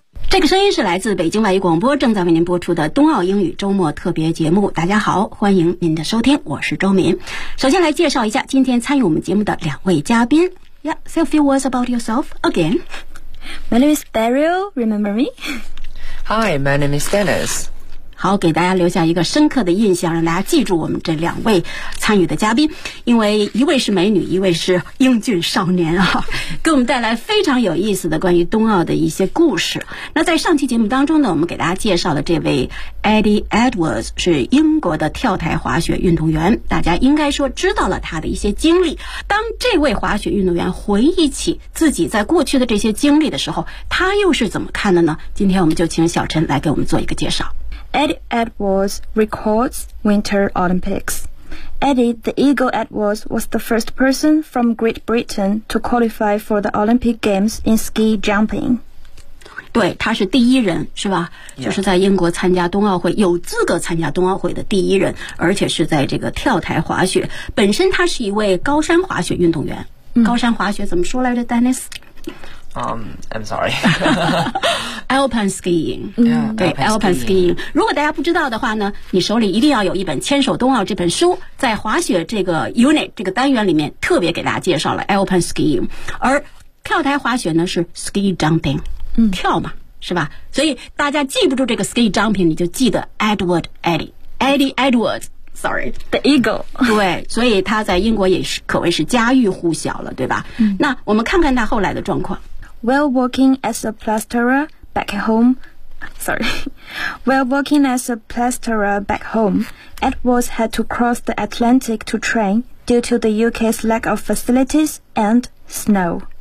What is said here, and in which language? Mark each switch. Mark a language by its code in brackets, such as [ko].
[zh] 这个声音是来自北京外语广播正在为您播出的冬奥英语周末特别节目。大家好，欢迎您的收听，我是周敏。首先来介绍一下今天参与我们节目的两位嘉宾。 [en] Yeah, say a few words about yourself again. My name is Daryl, remember me? Hi, my name is Dennis. [zh] 好，给大家留下一个深刻的印象，让大家记住我们这两位参与的嘉宾，因为一位是美女，一位是英俊少年啊，给我们带来非常有意思的关于冬奥的一些故事。那在上期节目当中呢，我们给大家介绍的这位 Eddie Edwards 是英国的跳台滑雪运动员，大家应该说知道了他的一些经历。当这位滑雪运动员回忆起自己在过去的这些经历的时候，他又是怎么看的呢？今天我们就请小陈来给我们做一个介绍。 [en] Eddie Edwards records Winter Olympics. Eddie, the Eagle Edwards, was the first person from Great Britain to qualify for the Olympic Games in ski jumping. [zh] 对，他是第一人，是吧？ [en] Yeah. [zh] 就是在英国参加冬奥会，有资格参加冬奥会的第一人，而且是在这个跳台滑雪。本身他是一位高山滑雪运动员。 Mm. 高山滑雪怎么说来着 ，Dennis？ [en] I'm sorry. Alpine skiing. Yeah, [zh] 对 , [en] Alpine skiing. [zh] 如果大家不知道的话呢，你手里一定要有一本牵手冬奥这本书，在滑雪这个 unit, 这个单元里面特别给大家介绍了 Alpine skiing。而跳台滑雪呢是 [en] ski jumping,、嗯、 [zh] 跳嘛，是吧？所以大家记不住这个 [en] ski jumping, [zh] 你就记得 Edward Eddie Edwards. [en] Sorry, the eagle. [zh] 对，所以他在英国也是可谓是家喻户晓了，对吧、嗯、那我们看看他后来的状况。 [en] While working as a plasterer back at home, Edwards had to cross the Atlantic to train due to the UK's lack of facilities and snow.